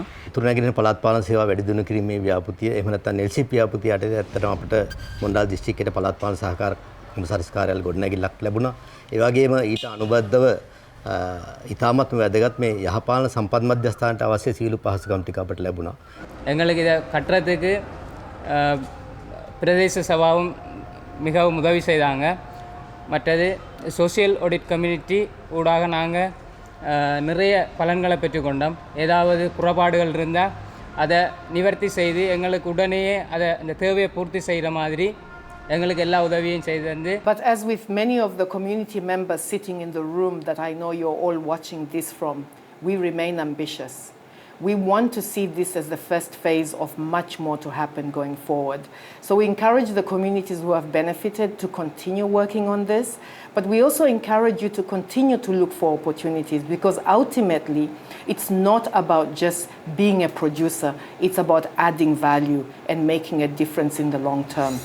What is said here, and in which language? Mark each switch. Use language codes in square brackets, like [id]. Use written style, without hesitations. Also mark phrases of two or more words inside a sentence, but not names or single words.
[si] උතුරු නැගෙනහිර පළාත් පාලන සේවා වැඩි දියුණු කිරීමේ ව්‍යාපෘතිය එහෙම නැත්නම් NELSIP ව්‍යාපෘතිය යටතේ ඇත්තටම අපිට මොණ්ඩල් දිස්ත්‍රික්කයේ පළාත් පාලන සහකාර කොමසාරිස් කාර්යාලය ගොඩනැගිල්ලක් ලැබුණා. ඒ වගේම ඊට අනුබද්ධව ඉතාමත්ම වැදගත් මේ යහපාලන සම්පත් මධ්‍යස්ථානට අවශ්‍ය සීල පහසුකම් ටික අපිට ලැබුණා. [ta] எங்களுக்கு இதை கட்டுறதுக்கு பிரதேச சபாவும் மிகவும் உதவி செய்தாங்க. மற்றது [en] social audit community [ta] ஊடாக நாங்கள் நிறைய பலன்களை பெற்றுக்கொண்டோம். ஏதாவது குறைபாடுகள் இருந்தால் அதை நிவர்த்தி செய்து எங்களுக்கு உடனேயே அதை அந்த தேவையை பூர்த்தி செய்கிற மாதிரி எங்களுக்கு எல்லா உதவியும் செய்து தந்து. [en] But as with many of the community members sitting in the room that I know you're all watching this from, we remain ambitious. we want to see this as the first phase of much more to happen going forward. So we encourage the communities who have benefited to continue working on this, but we also encourage you to continue to look for opportunities, because ultimately it's not about just being a producer, it's about adding value and making a difference in the long term.